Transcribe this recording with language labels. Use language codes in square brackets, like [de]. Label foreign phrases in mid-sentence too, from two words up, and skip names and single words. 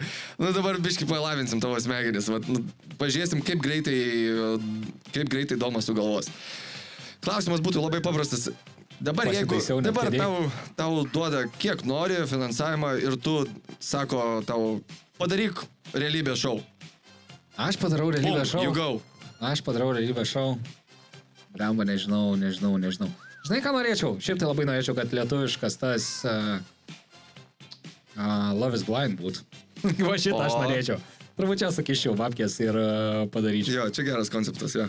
[lt] Dabar biški palavinsim tavo smegenis. Pažiūrėsim, kaip greitai Domas sugalvos. Klausimas būtų labai paprastas. Dabar tau duoda kiek nori finansavimą ir tu sako tau padaryk realybės šou. Aš padarau realybės šou. [en] You go. [lt] Aš padarau realybės šou. Blemba, nežinau. Žinai, ką norėčiau? Šiaip tai labai norėčiau, kad lietuviškas tas Love is Blind būtų. Va šitą aš norėčiau. Turbūt čia sakyčiau babkės ir padaryčiau. Jo, čia geras konceptas, jo.